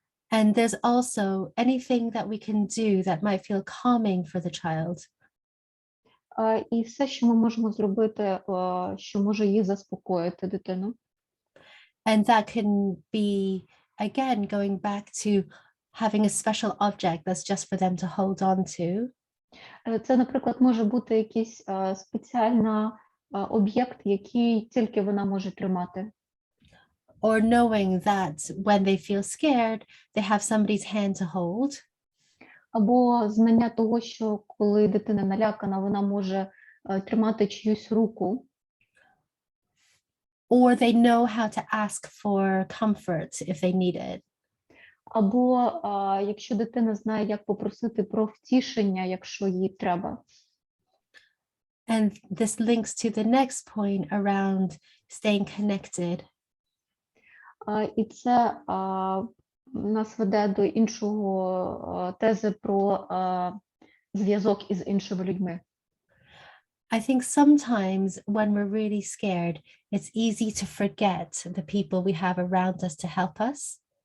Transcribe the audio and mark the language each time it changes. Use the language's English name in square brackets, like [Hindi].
[English] And there's also anything that we can do that might feel calming for the child. [Ukrainian] І все, що ми можемо зробити, що може її заспокоїти, дитину. [English] And that can be, again, going back to having a special object that's just for them to hold on to. [Ukrainian] Це, наприклад, може бути якийсь спеціальний об'єкт, який тільки вона може тримати. [English] Or knowing that when they feel scared, they have somebody's hand to hold. [Ukrainian] Або знання того, що коли дитина налякана, вона може тримати чиюсь руку. [English] Or they know how to ask for comfort if they need it. [Ukrainian] Або якщо дитина знає, як попросити про втішення, якщо їй треба. [English] And this links to the next point around staying connected. [Ukrainian] І це нас веде до іншого тези про зв'язок із іншими людьми. [English] I think sometimes when we're really scared, it's easy to forget the people we have around us to help us.